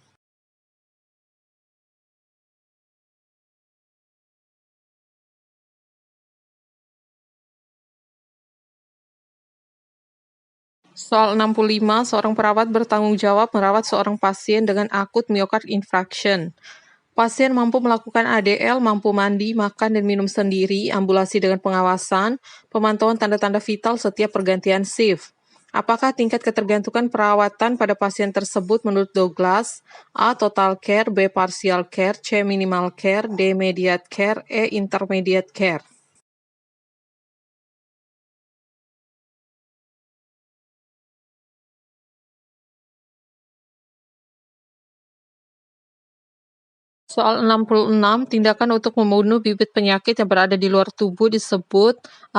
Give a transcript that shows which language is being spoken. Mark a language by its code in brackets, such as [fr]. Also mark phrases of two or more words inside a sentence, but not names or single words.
[id] Soal 65, seorang perawat bertanggung jawab merawat seorang pasien dengan akut [en] myocard infarction. [id] Pasien mampu melakukan ADL, mampu mandi, makan, dan minum sendiri, ambulasi dengan pengawasan, pemantauan tanda-tanda vital setiap pergantian shift. Apakah tingkat ketergantungan perawatan pada pasien tersebut menurut Douglas? [en] A. Total care, B. Partial care, C. Minimal care, D. Mediate care, E. Intermediate care. [id] Soal 66, tindakan untuk membunuh bibit penyakit yang berada di luar tubuh disebut A.